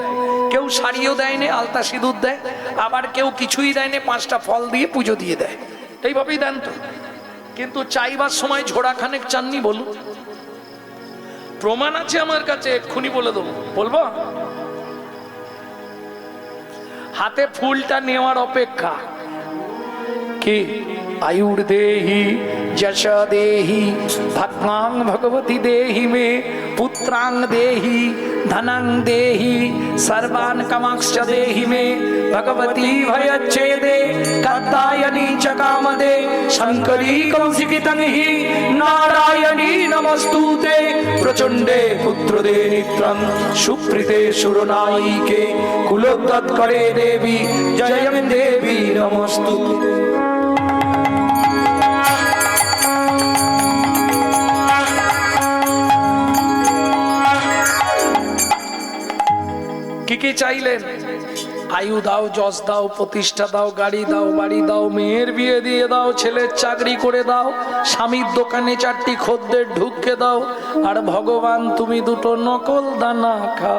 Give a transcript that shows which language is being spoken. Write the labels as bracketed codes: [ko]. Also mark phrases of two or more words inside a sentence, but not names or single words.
[bn] কেউ শাড়িও দেয়নি, আলতা সিঁদুর দেয়, আবার কেউ কিছুই দেয়নি, 5টা ফল দিয়ে পুজো দিয়ে দেয়, এইভাবেই দেন তো। কিন্তু চাইবার সময় ঝোড়াখানেক চাননি বলুন? প্রমাণ আছে আমার কাছে, এক্ষুনি বলে দেবো। বলবো? হাতে ফুলটা নেওয়ার অপেক্ষা কি? [sa] आयुर देहि यश देहि भगवान भगवती देहि मे पुत्रांग देहि धनंग देहि सर्वान् कामांश्च देहि मे भगवती भयच्छेदे कात्यायनी च कामदे शंकरी कौशिकितं हि नारायणी नमस्तुते प्रचंडे पुत्रदे नित्रं सुप्रीते सुरनायिके कुलोत्तत्करे देवी जयं देवी नमस्तुते। [bn] কি কি চাইলেন? আয়ু দাও, যশ দাও, প্রতিষ্ঠা দাও, গাড়ি দাও, বাড়ি দাও, মেয়ের বিয়ে দিয়ে দাও, ছেলের চাকরি করে দাও, স্বামীর দোকানে 4টি খদ্দের ঢুককে দাও, আর ভগবান তুমি 2টো নকল দানা খাও।